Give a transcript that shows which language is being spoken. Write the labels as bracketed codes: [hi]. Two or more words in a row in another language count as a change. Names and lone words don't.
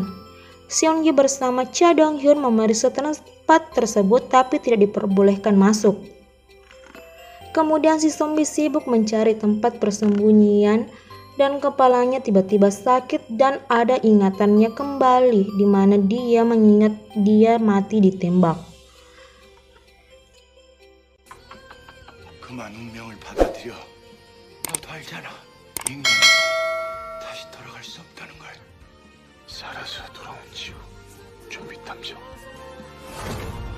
[id] Seongi bersama Cha Dong-hyun memeriksa tempat tersebut tapi tidak diperbolehkan masuk. Kemudian si zombie sibuk mencari tempat persembunyian dan kepalanya tiba-tiba sakit dan ada ingatannya kembali di mana dia mengingat dia mati ditembak. [ko] 그만 운명을 받아들여. 너도 알잖아. 인간은 다시 돌아갈 수 없다는 걸. 살아서 돌아온 지우 좀 이탐정.